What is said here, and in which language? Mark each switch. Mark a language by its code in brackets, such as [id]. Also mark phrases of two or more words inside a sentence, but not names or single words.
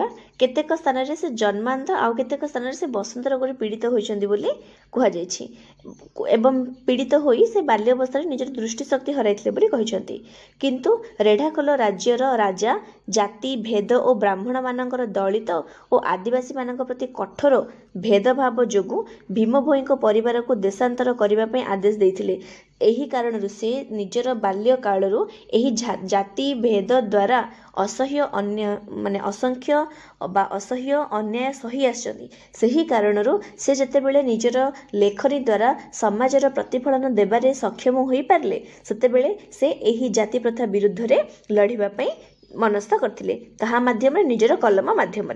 [or] କେତେକ ସ୍ଥାନରେ ସେ ଜନ୍ମାନ୍ଧ ଆଉ କେତେକ ସ୍ଥାନରେ ସେ ବସନ୍ତ ରୋଗରେ ପୀଡ଼ିତ ହୋଇଛନ୍ତି ବୋଲି କୁହାଯାଇଛି ଏବଂ ପୀଡ଼ିତ ହୋଇ ସେ ବାଲ୍ୟ ଅବସ୍ଥାରେ ନିଜର ଦୃଷ୍ଟିଶକ୍ତି ହରାଇଥିଲେ ବୋଲି କହିଛନ୍ତି। କିନ୍ତୁ ରେଢ଼ାଖୋଲ ରାଜ୍ୟର ରାଜା ଜାତି ଭେଦ ଓ ବ୍ରାହ୍ମଣମାନଙ୍କର ଦଳିତ ଓ ଆଦିବାସୀମାନଙ୍କ ପ୍ରତି କଠୋର ଭେଦଭାବ ଯୋଗୁ ଭୀମ ଭୋଇଙ୍କ परिवारକୁ देशांतर କରିବା ପାଇଁ आदेश ଦେଇଥିଲେ। ଏହି କାରଣରୁ ସେ ନିଜର ବାଲ୍ୟ କାଳରୁ ଏହି ଜାତି ଭେଦ ଦ୍ୱାରା ଅସଂଖ୍ୟ ଅନ୍ୟାୟ ସହି ଆସିଛନ୍ତି। ସେହି କାରଣରୁ ସେ ଯେତେବେଳେ ନିଜର ଲେଖନୀ ଦ୍ୱାରା ସମାଜର ପ୍ରତିଫଳନ ଦେବାରେ ସକ୍ଷମ ହୋଇପାରିଲେ ସେତେବେଳେ ସେ ଏହି ଜାତି ପ୍ରଥା ବିରୁଦ୍ଧରେ ଲଢ଼ିବା ପାଇଁ ମନସ୍ଥ କରିଥିଲେ, ତାହା ମାଧ୍ୟମରେ ନିଜର କଲମ ମାଧ୍ୟମରେ।